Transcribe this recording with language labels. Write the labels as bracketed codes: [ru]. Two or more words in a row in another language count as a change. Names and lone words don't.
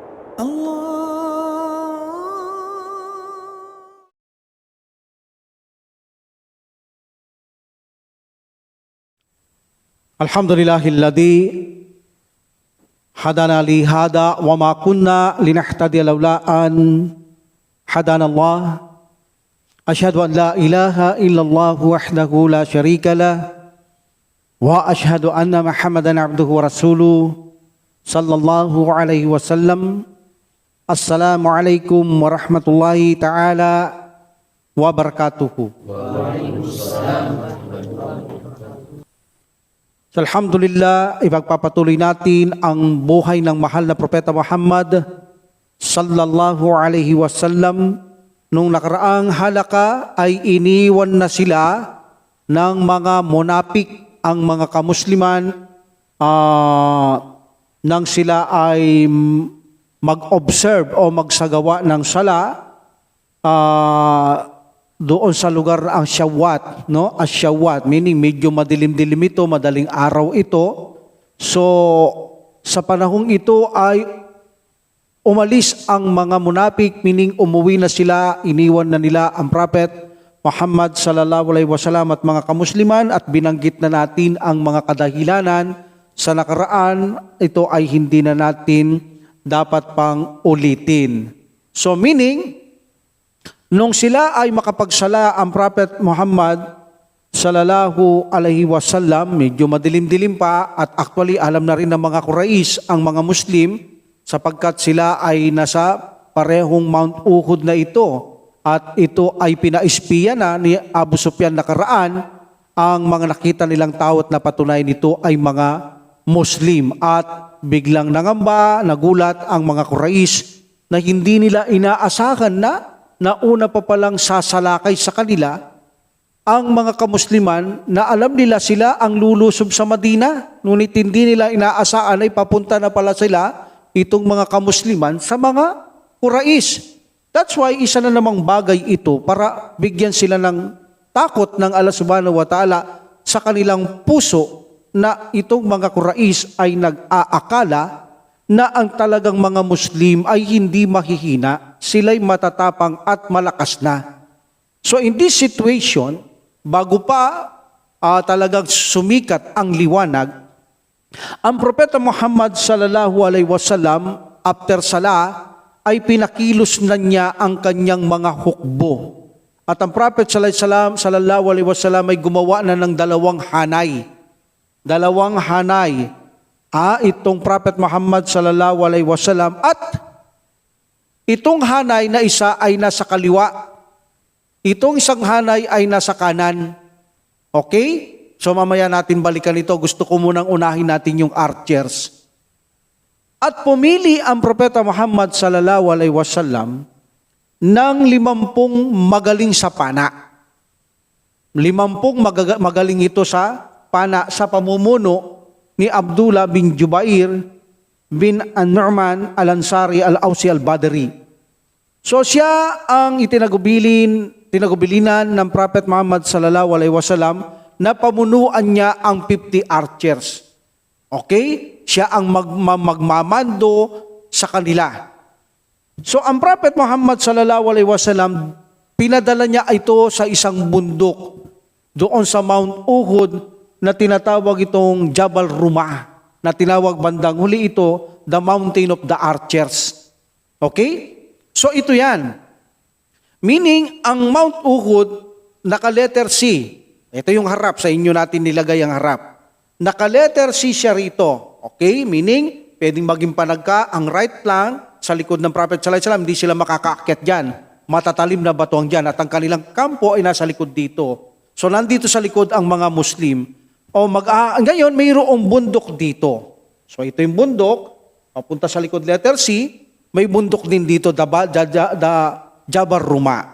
[ar] الحمد لله الذي هدانا لهذا وما كنا لنهتدي لولا أن هدانا الله. أشهد أن لا إله إلا الله وحده لا شريك له وأشهد أن محمدا عبده ورسوله صلى الله عليه وسلم. السلام عليكم ورحمة الله تعالى وبركاته. Alhamdulillah, [tl] ipagpapatuloy natin ang buhay ng mahal na Propeta Muhammad [ar] صلى الله عليه وسلم. [tl] Nung nakaraang halaka ay iniwan na sila ng mga monapik, ang mga kamusliman, nang sila ay mag-observe o magsagawa ng sala doon sa lugar ang Syawat, no? Asyawat, meaning medyo madilim-dilim ito, madaling araw ito. So, sa panahong ito ay umalis ang mga munapik, meaning umuwi na sila, iniwan na nila ang Prophet Muhammad [ar] صلى الله عليه وسلم [tl] at mga kamusliman, at binanggit na natin ang mga kadahilanan sa nakaraan. Ito ay hindi na natin dapat pang ulitin. So, meaning, nung sila ay makapagsala ang Prophet Muhammad [ar] صلى الله عليه وسلم, [tl] medyo madilim-dilim pa, at actually alam na rin ng mga Quraysh ang mga Muslim sapagkat sila ay nasa parehong Mount Uhud na ito, at ito ay pinaispiya na ni Abu Sufyan nakaraan ang mga nakita nilang tao at napatunayan nito ay mga Muslim, at biglang nangamba, nagulat ang mga Quraysh na hindi nila inaasahan na una pa palang sasalakay sa kanila ang mga kamusliman na alam nila sila ang lulusob sa Madina. Ngunit hindi nila inaasahan ay papunta na pala sila, itong mga kamusliman, sa mga Quraysh. That's why isa na namang bagay ito para bigyan sila ng takot ng Allah [ar] سبحانه وتعالى [tl] sa kanilang puso na itong mga Quraysh ay nag-aakala na ang talagang mga Muslim ay hindi mahihina, sila'y matatapang at malakas na. [en] So in this situation, [tl] bago pa talagang sumikat ang liwanag, ang Propeta Muhammad [ar] صلى الله عليه وسلم [tl] after sala ay pinakilos na niya ang kanyang mga hukbo. At ang Prophet [ar] صلى الله عليه وسلم [tl] ay gumawa na ng dalawang hanay. Dalawang hanay. Itong Prophet Muhammad [ar] صلى الله عليه وسلم, [tl] at itong hanay na isa ay nasa kaliwa. Itong isang hanay ay nasa kanan. Okay? So mamaya natin balikan ito. Gusto ko munang unahin natin yung archers. At pumili ang Propeta Muhammad [ar] صلى الله عليه وسلم [tl] ng 50 magaling sa pana. 50 magaling ito sa pana sa pamumuno ni Abdullah bin Jubair bin An-Nu'man Al-Ansari Al-Ausi Al-Badri. So siya ang tinagubilinan ng Prophet Muhammad [ar] صلى الله عليه وسلم [tl] na pamunuan niya ang 50 archers. Okay? Siya ang magmamando sa kanila. So ang Prophet Muhammad [ar] صلى الله عليه وسلم, [tl] pinadala niya ito sa isang bundok doon sa Mount Uhud na tinatawag itong Jabal Rumah, na tinawag bandang huli ito, [en] the Mountain of the Archers. [tl] Okay? So ito yan. Meaning, ang Mount Uhud, naka-letter C. Ito yung harap, sa inyo natin nilagay ang harap. Naka-letter C siya rito. Okay? Meaning, pwedeng maging panagka, ang right lang, sa likod ng Prophet [ar] صلى الله عليه وسلم, [tl] hindi sila makakaakyat dyan. Matatalim na batuang dyan, at ang kanilang kampo ay nasa likod dito. So nandito sa likod ang mga Muslim. Ngayon, mayroong bundok dito. So ito yung bundok, papunta sa likod letter C, may bundok din dito, Jabal Rumah.